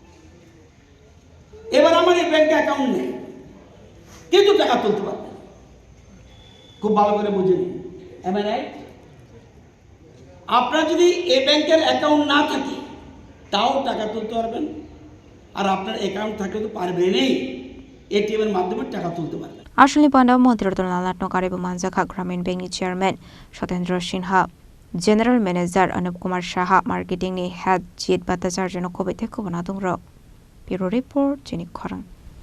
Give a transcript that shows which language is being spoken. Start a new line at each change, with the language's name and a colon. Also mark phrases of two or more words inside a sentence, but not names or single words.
Bangla: এবার আমার এই ব্যাংকে অ্যাকাউন্ট নেই কিন্তু টাকা তুলতে পারবেন। খুব ভালো করে বুঝে নিন।
English: am I right?
Bangla: আপনার যদি এই ব্যাংকের অ্যাকাউন্ট না থাকে তাও টাকা তুলতে পারবেন। আর আপনার অ্যাকাউন্ট থাকলে তো পারবেনই, এটিএম এর মাধ্যমে টাকা তুলতে পারবেন।
Kok Borok: Ashley Pandau Mantri Ratanlal Nath Nokare Manzakha Gramin Bank ni Chairman Shatendra Sinha, General Manager Anup Kumar Shaha, Marketing ni Head Jit Bhattacharya Nokobete Kobana Dongrok. Bureau Report Jenik Khorang.